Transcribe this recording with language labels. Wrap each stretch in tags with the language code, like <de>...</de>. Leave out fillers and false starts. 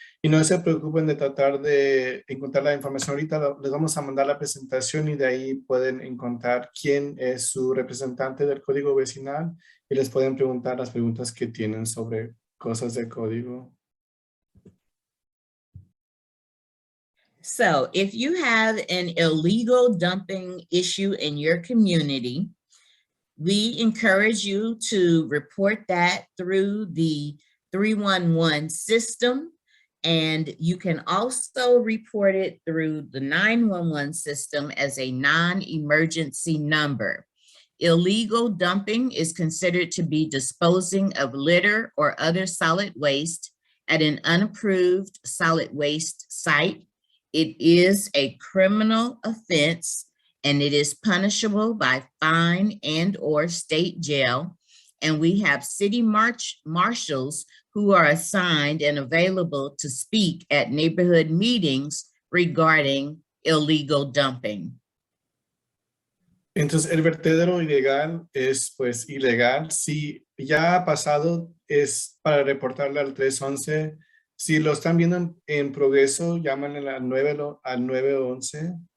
<es>Y no se preocupen de tratar de encontrar la información ahorita. Les vamos a mandar la presentación y de ahí pueden encontrar quién es su representante del código vecinal y les pueden preguntar las preguntas que tienen sobre cosas de código.</es> <en>So if you have an illegal dumping issue in your community, we encourage you to report that through the 311 system. And you can also report it through the 911 system as a non-emergency number. Illegal dumping is considered to be disposing of litter or other solid waste at an unapproved solid waste site. It is a criminal offense and it is punishable by fine and or state jail. And we have city marshals who are assigned and available to speak at neighborhood meetings regarding illegal dumping.</en> <es>Entonces, el vertedero ilegal es pues ilegal. Si ya ha pasado, es para reportarle al 311. Si lo están viendo en progreso, llámanle al 911.</es>